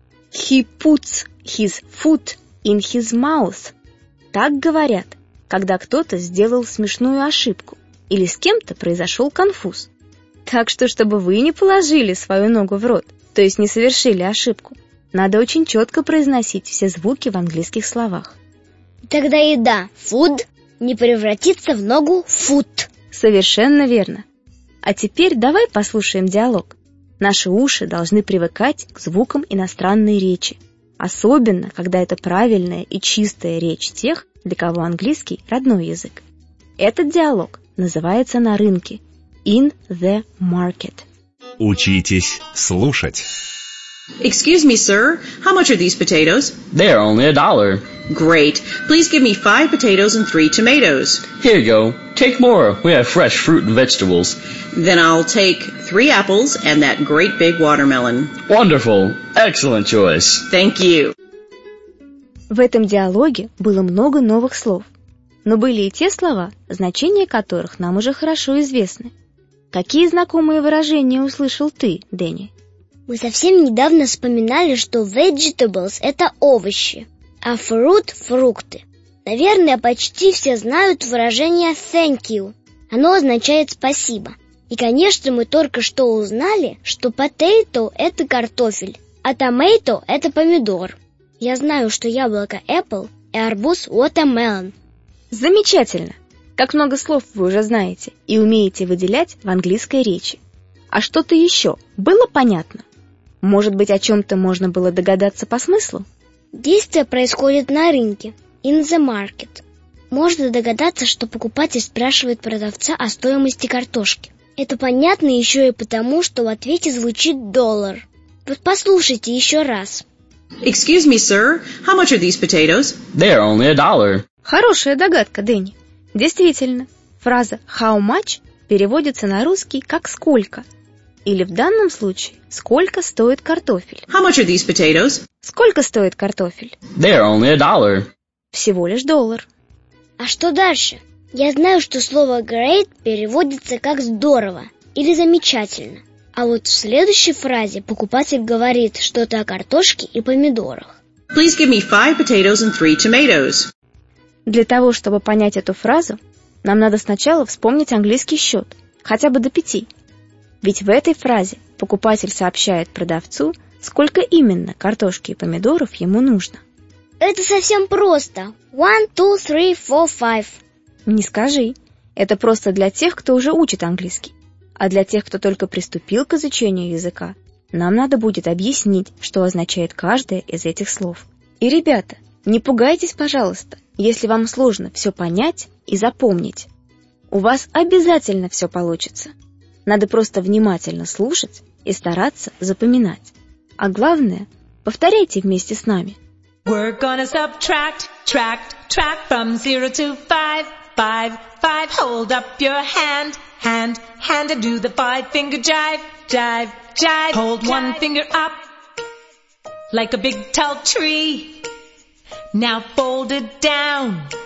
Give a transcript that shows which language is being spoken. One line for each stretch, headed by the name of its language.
English: «He puts his foot in his mouth».
Russian: Так говорят, когда кто-то сделал смешную ошибку или с кем-то произошел конфуз. Так что, чтобы вы не положили свою ногу в рот, то есть не совершили ошибку, надо очень четко произносить все звуки в английских словах. Тогда еда «food» не превратится в ногу «foot». Совершенно верно. А теперь давай послушаем диалог. Наши уши должны привыкать к звукам иностранной речи. Особенно, когда это правильная и чистая речь тех, для кого английский – родной язык. Этот диалог называется «На рынке» –
English: «In the market».
Russian: Учитесь слушать.
English: Excuse me, sir. How much are these potatoes? They're only a dollar. Great. Please give me 5 potatoes and 3 tomatoes. Here you go. Take more. We have fresh fruit and vegetables. Then I'll take 3 apples and that great big watermelon. Wonderful. Excellent choice. Thank you.
Russian: В этом диалоге было много новых слов, но были и те слова, значения которых нам уже хорошо известны. Какие знакомые выражения услышал ты, Дэнни? Мы совсем недавно вспоминали, что vegetables – это овощи, а fruit – фрукты. Наверное, почти все знают выражение
English: thank you.
Russian: Оно означает спасибо. И, конечно, мы только что узнали, что potato – это картофель, а tomato – это помидор. Я знаю, что яблоко – apple и арбуз – watermelon. Замечательно! Как много слов вы уже знаете и умеете выделять в английской речи. А что-то еще было понятно? Может быть, о чем-то можно было догадаться по смыслу? Действие происходит на рынке,
English: in the market.
Russian: Можно догадаться, что покупатель спрашивает продавца о стоимости картошки. Это понятно еще и потому, что в ответе звучит доллар. Вот послушайте еще раз.
English: Excuse me, sir, how much are these potatoes? They're only a dollar.
Russian: Хорошая догадка, Дэнни. Действительно, фраза
English: «how much»
Russian: переводится на русский как «сколько». Или в данном случае, сколько стоит картофель?
English: How much are these potatoes?
Russian: Сколько стоит картофель?
English: They're only a dollar.
Russian: Всего лишь доллар. А что дальше? Я знаю, что слово great переводится как здорово или замечательно. А вот в следующей фразе покупатель говорит что-то о картошке и помидорах.
English: Please give me 5 potatoes and 3 tomatoes.
Russian: Для того, чтобы понять эту фразу, нам надо сначала вспомнить английский счет, хотя бы до 5. Ведь в этой фразе покупатель сообщает продавцу, сколько именно картошки и помидоров ему нужно. Это совсем просто. 1, 2, 3, 4, 5. Не скажи. Это просто для тех, кто уже учит английский. А для тех, кто только приступил к изучению языка, нам надо будет объяснить, что означает каждое из этих слов. И, ребята, не пугайтесь, пожалуйста, если вам сложно все понять и запомнить. У вас обязательно все получится. Надо просто внимательно слушать и стараться запоминать. А главное, повторяйте вместе с нами.
English: We're gonna subtract, tract, tract from 0 to 5, 5, 5. Hold up your hand, hand, hand and do the five finger jive, jive, jive. Hold one finger up. like a big tall tree. Now fold it down.